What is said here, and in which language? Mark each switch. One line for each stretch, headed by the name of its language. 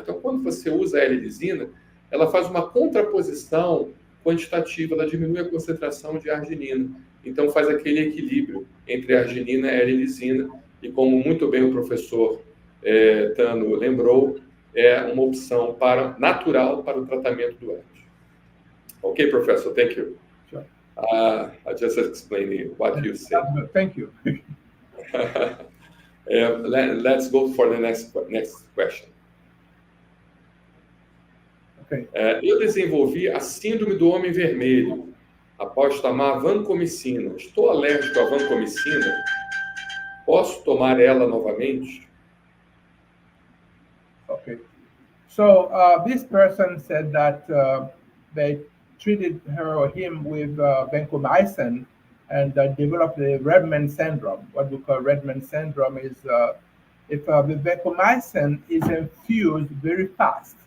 Portuguese: Então, quando você usa a L-lisina, ela faz uma contraposição quantitativa, ela diminui a concentração de arginina. Então, faz aquele equilíbrio entre a arginina e a L-lisina. E como muito bem o professor Tano lembrou, é uma opção natural para o tratamento do herpes.
English: Ok, professor, thank you. Sure. I just explained what you said. Thank you. Let's go for the next question. Okay.
Portuguese: Eu desenvolvi a síndrome do homem vermelho após tomar vancomicina. Estou alérgico à vancomicina. Posso tomar ela novamente?
English: Okay. So this person said that they treated her or him with vancomycin and developed the Redmond syndrome. What we call Redmond syndrome is if the vancomycin is infused very fast.